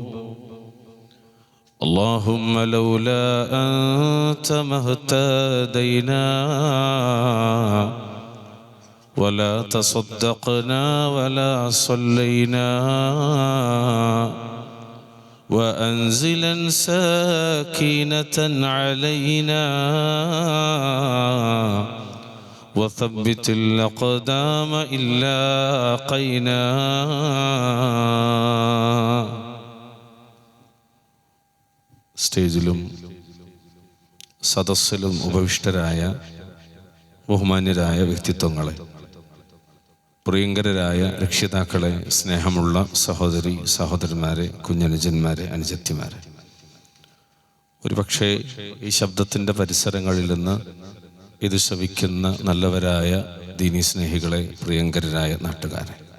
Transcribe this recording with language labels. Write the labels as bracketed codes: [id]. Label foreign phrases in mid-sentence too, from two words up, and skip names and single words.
[ar] اللهم لولا أنت ما اهتدينا ولا تصدقنا ولا صلينا، وأنزلا سكينة علينا وثبت الأقدام إن لاقينا. [ml] സ്റ്റേജിലും സദസ്സിലും ഉപവിഷ്ടരായ ബഹുമാന്യരായ വ്യക്തിത്വങ്ങളെ, പ്രിയങ്കരായ രക്ഷിതാക്കളെ, സ്നേഹമുള്ള സഹോദരി സഹോദരന്മാരെ, കുഞ്ഞനുജന്മാരെ, അനുജത്തിമാരെ, ഒരുപക്ഷെ ഈ ശബ്ദത്തിൻ്റെ പരിസരങ്ങളിൽ നിന്ന് ഇത് ശ്രവിക്കുന്ന നല്ലവരായ ദീനീ സ്നേഹികളെ, പ്രിയങ്കരായ നാട്ടുകാരെ,